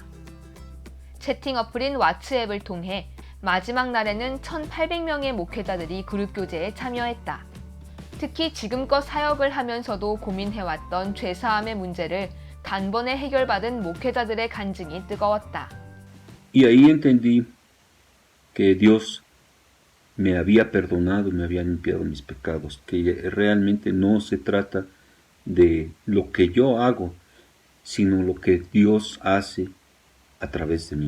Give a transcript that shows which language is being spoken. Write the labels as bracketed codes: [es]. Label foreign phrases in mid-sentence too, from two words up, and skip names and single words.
[ko] 채팅 어플인 왓츠앱을 통해 마지막 날에는 1,800명의 목회자들이 그룹 교제에 참여했다. 특히 지금껏 사역을 하면서도 고민해왔던 죄사함의 문제를 단번에 해결받은 목회자들의 간증이 뜨거웠다. [es] Y ahí entendí que Dios me había perdonado, me había limpiado mis pecados, que realmente no se trata de lo que yo hago, sino lo que Dios hace a través de mí.